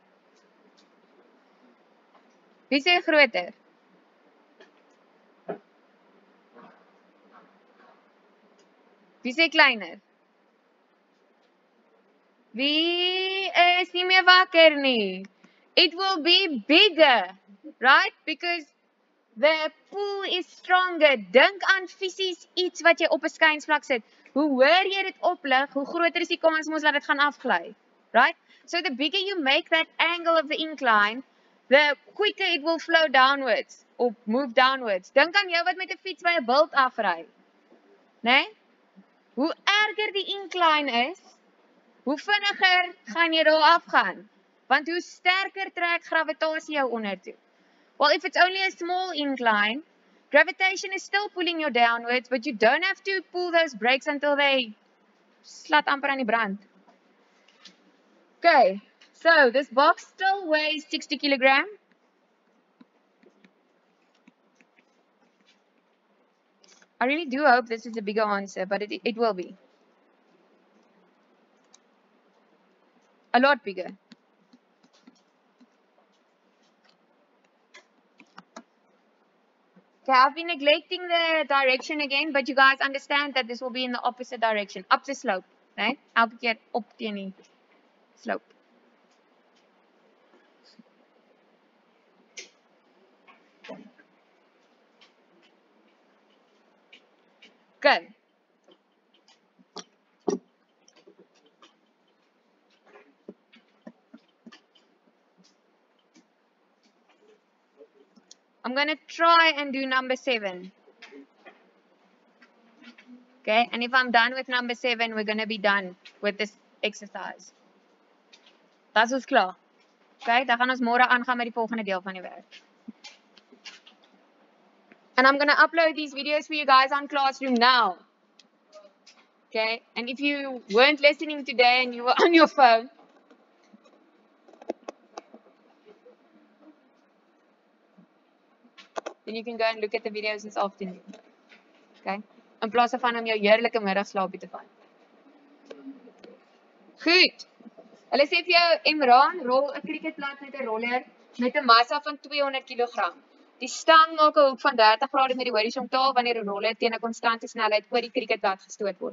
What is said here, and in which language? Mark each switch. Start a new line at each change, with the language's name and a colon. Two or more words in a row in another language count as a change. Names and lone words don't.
Afrikaans: Wie sê groter? Wie sê kleiner? Wie is nie meer wakker nie?
English: It will be bigger, right? Because the pull is stronger.
Afrikaans: Dink aan fisies iets wat jy op 'n skynsvlak sit. Hoe hoër jy dit oplig, hoe groter is die kans mos dat dit gaan afgly,
English: right? So the bigger you make that angle of the incline, the quicker it will flow downwards or move downwards.
Afrikaans: Dink aan jou wat met 'n fiets by 'n bult afry. Né? Hoe erger die incline is, hoe vinniger gaan jy daar afgaan? Want hoe sterker trek gravitasie jou ondertoe.
English: Well, if it's only a small incline, gravitation is still pulling you downwards, but you don't have to pull those brakes until they slat
Afrikaans: amper aan die brand.
English: Okay, so this box still weighs 60 kilogram. I really do hope this is a bigger answer, but it will be. A lot bigger. Okay, I've been neglecting the direction again, but you guys understand that this will be in the opposite direction, up the slope, right?
Afrikaans: Elke keer op teen die slope.
English: Okay. I'm going to try and do number 7. Okay, and if I'm done with number 7, we're going to be done with this exercise.
Afrikaans: Das is klaar. Okay, dan gaan ons môre aangaan met die volgende deel van die werk.
English: And I'm going to upload these videos for you guys on Classroom now. Okay, and if you weren't listening today and you were on your phone, then you can go and look at the videos this afternoon. Okay?
Afrikaans: In plaas van om jou heerlike middagslaapie te vat. Goed. Hulle sê vir jou, Imran, rol 'n cricketplat met 'n roller met 'n massa van 200 kg. Die stang maak 'n hoek van 30 grade met die horisontaal wanneer 'n roller teen 'n konstante snelheid oor die cricketplat gestoot word.